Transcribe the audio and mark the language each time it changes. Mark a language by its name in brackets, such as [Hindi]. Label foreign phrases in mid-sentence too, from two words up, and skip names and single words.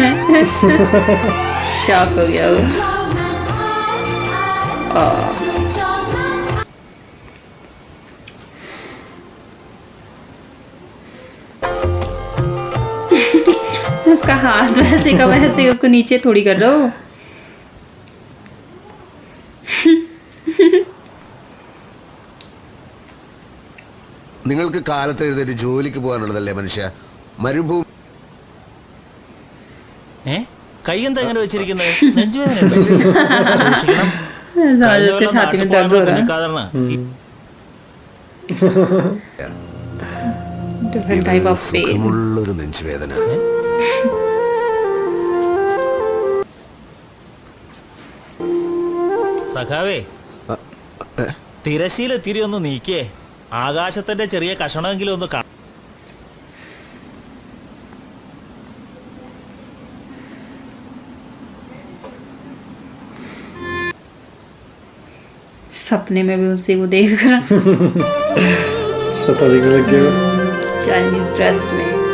[Hindi] शॉक हो गया वो. उसका हाथ वैसे का वैसे ही, उसको नीचे थोड़ी कर रहा हो. [Malayalam] നിങ്ങൾക്ക് കാലത്ത് എഴുന്നേറ്റ് ജോലിക്ക് പോകാനുള്ളതല്ലേ മനുഷ്യ? മരുഭൂമി കൈ എന്താ ഇങ്ങനെ വെച്ചിരിക്കുന്നത്? നെഞ്ചുവേദന. [Hindi] उसके छाती में दर्द हो रहा है. [English] Different type of pain. [Malayalam] സുഖമുള്ളൊരു നെഞ്ചുവേദന. സഖാവേ, തിരശീല തിരി ഒന്ന് നീക്കിയേ. ആകാശത്തിന്റെ ചെറിയ കഷണമെങ്കിലും ഒന്ന് കാണാം. [Hindi] सपने में भी उसे वो देख रहा सपना देखने लग गया। चाइनीज ड्रेस में.